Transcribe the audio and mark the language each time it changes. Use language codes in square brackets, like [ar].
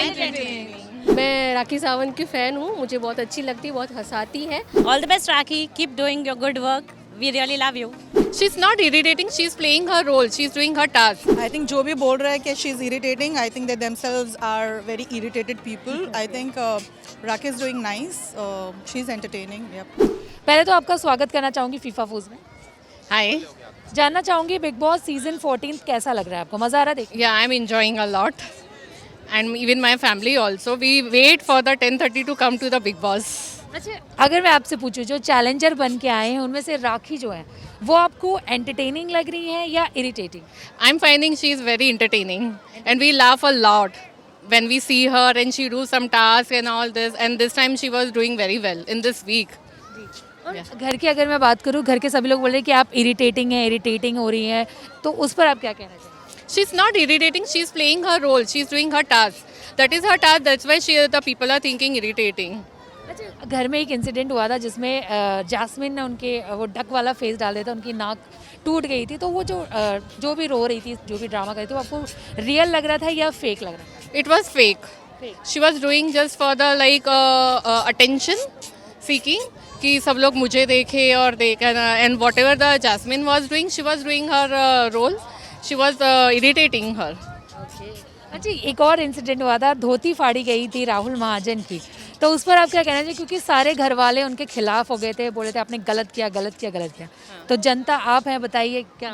[hi] मैं राखी सावंत की फ़ैन हूँ, मुझे बहुत अच्छी लगती है, बहुत हँसाती है। [en] All the best, Rakhi. Keep doing your good work. We really love you. She's not irritating, she's playing her role, she's doing her task. I think [hi] जो भी बोल रहा है कि [en] she is irritating, I think they themselves are very irritated people. I think Rakhi is doing nice. She's entertaining. Yep. [hi] पहले तो आपका स्वागत करना चाहूँगी फीफा फूज में। [en] Hi. [hi] जानना चाहूँगी बिग बॉस सीजन 14 कैसा लग रहा है आपको, मज़ा आ रहा है देखने? [en] Yeah, I'm enjoying a lot. And even my family also. We wait for the 10:30 to come to the Big Boss. [hi] अच्छा, अगर मैं आपसे पूछूं जो चैलेंजर बन के आए हैं उनमें से राखी जो है वो आपको एंटरटेनिंग लग रही है या irritating? [en] I'm finding she's very entertaining and we laugh a lot when we see her and she do some tasks and all this, and this time she was doing very well in this week. [hi] और घर की अगर मैं बात करूं, घर के सभी लोग बोल रहे हैं कि आप इरिटेटिंग हो रही हैं, तो उस पर आप क्या कहना चाहेंगे? [en] She's not irritating, she's playing her role, she's doing her task. That is her task, that's why the people are thinking irritating. [hi] अच्छा, घर में एक इंसिडेंट हुआ था जिसमें जैस्मिन ने उनके वो डक वाला फेस डाल दिया था, उनकी नाक टूट गई थी, तो वो जो भी रो रही थी, जो भी ड्रामा कर रही थी, वो आपको रियल लग रहा था या फेक लग रहा था? [en] It was fake. She was doing just for the attention seeking [hi] कि सब लोग मुझे देखे और [en] and whatever the Jasmine was doing, she was doing her role. She was irritating her. [hi] अच्छा, एक और इंसिडेंट हुआ था, धोती फाड़ी गई थी राहुल महाजन की, तो उस पर आप क्या कहना चाहिए? क्योंकि सारे घर वाले उनके खिलाफ हो गए थे, बोले थे आपने गलत किया, तो जनता आप हैं, बताइए क्या?